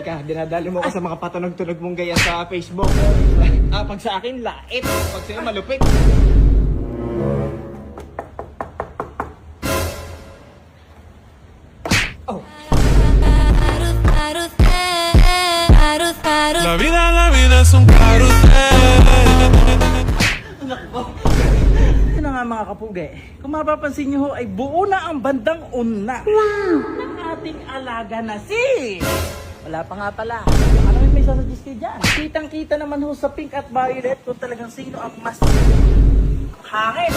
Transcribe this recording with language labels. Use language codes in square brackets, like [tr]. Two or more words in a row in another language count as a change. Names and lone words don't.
[tl] dinadali mo ko sa mga patunog-tunog mong gaya sa Facebook. Pag sa akin, lait. Pag sa'yo, malupit. Oh, [es] La vida es un carrusel. [tl] Yun na nga mga kapugi. Kung mapapansin nyo ho, ay buo na ang bandang una ng ating alaga na si... Wala pa nga pala. Ano may sasuggest kayo dyan? Kitang-kita naman ho sa pink at violet kung talagang sino ang mas hangin.